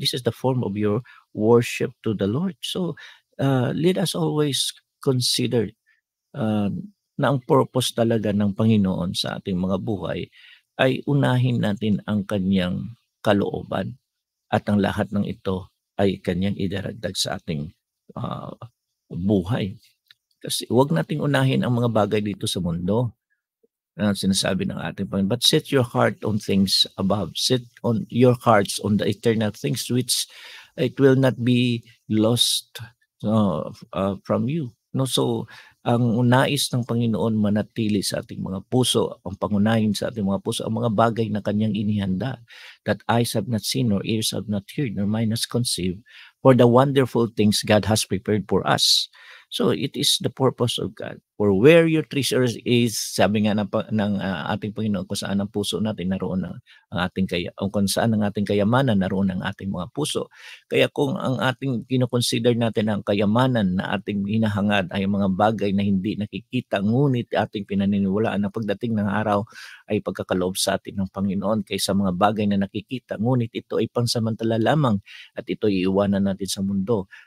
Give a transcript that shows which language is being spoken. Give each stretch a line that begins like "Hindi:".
English: This is the form of your worship to the Lord. So let us always consider
Filipino: na ang purpose talaga ng Panginoon sa ating mga buhay ay unahin natin ang kanyang kalooban, at ang lahat ng ito ay kanyang idaragdag sa ating buhay. Kasi huwag nating unahin ang mga bagay dito sa mundo. Sinasabi ng ating Panginoon,
English: but set your heart on things above. Set on your hearts on the eternal things, which it will not be lost from you.
Filipino: No, so ang nais ng Panginoon manatili sa ating mga puso, ang pangunahin sa ating mga puso, ang mga bagay na kanyang inihanda,
English: that eyes have not seen, nor ears have not heard, nor mind has conceived, for the wonderful things God has prepared for us. So it is the purpose of God. For where your treasure is,
Filipino: sabi nga ng ating Panginoon, kung saan ang puso natin, naroon ang ating kung saan ang ating kayamanan, naroon ang ating mga puso. Kaya kung ang ating kinoconsider natin ang kayamanan na ating hinahangad ay mga bagay na hindi nakikita, ngunit ating pinaniniwalaan na pagdating ng araw ay pagkakaloob sa atin ng Panginoon kaysa mga bagay na nakikita, ngunit ito ay pansamantala lamang at ito iiwanan natin sa mundo.